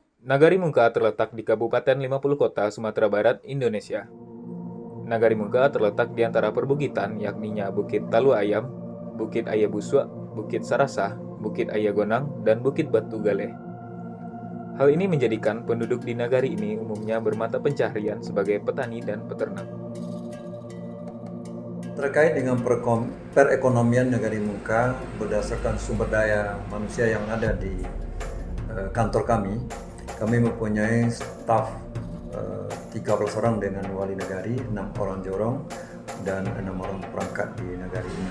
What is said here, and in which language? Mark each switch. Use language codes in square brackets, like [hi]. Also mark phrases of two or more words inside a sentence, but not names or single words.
[id] Nagari Mungka terletak di Kabupaten 50 Kota, Sumatera Barat, Indonesia. Nagari Mungka terletak di antara perbukitan, yakninya Bukit Talu Ayam, Bukit Ayabuswa, Bukit Sarasah, Bukit Ayagonang, dan Bukit Batu Galeh. Hal ini menjadikan penduduk di nagari ini umumnya bermata pencaharian sebagai petani dan peternak. Terkait dengan perekonomian Nagari Mungka berdasarkan sumber daya manusia yang ada di kantor kami mempunyai staf 13 orang dengan wali nagari, 6 orang jorong, dan 6 orang perangkat di nagari ini.